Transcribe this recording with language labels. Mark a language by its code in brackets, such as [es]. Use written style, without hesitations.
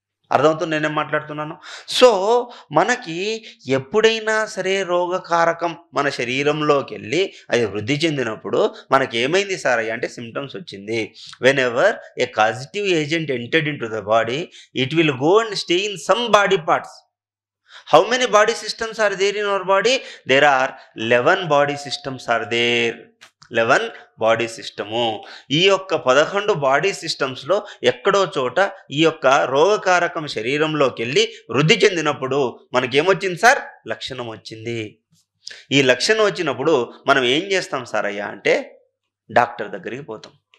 [te] అర్థమవుతుంది నేనేం మాట్లాడుతున్నాను? సో మనకి ఎప్పుడైనా సరే రోగకారకం మన శరీరంలోకి వెళ్ళి అది వృద్ధి చెందినప్పుడు మనకి ఏమైంది సార్ అంటే సిమ్టమ్స్ వచ్చింది. [en] Whenever a causative agent entered into the body, it will go and stay in some body parts. How many body systems are there in our body? There are 11 body systems are there. 11 body system. [te] ఈ యొక్క 11 body సిస్టమ్స్లో ఎక్కడో చోట ఈ యొక్క రోగకారకం శరీరంలోకి వెళ్ళి వృద్ధి చెందినప్పుడు మనకేమొచ్చింది సార్? లక్షణం వచ్చింది. ఈ లక్షణం వచ్చినప్పుడు మనం ఏం చేస్తాం సార్ అయ్యా అంటే డాక్టర్ దగ్గరికి పోతాం.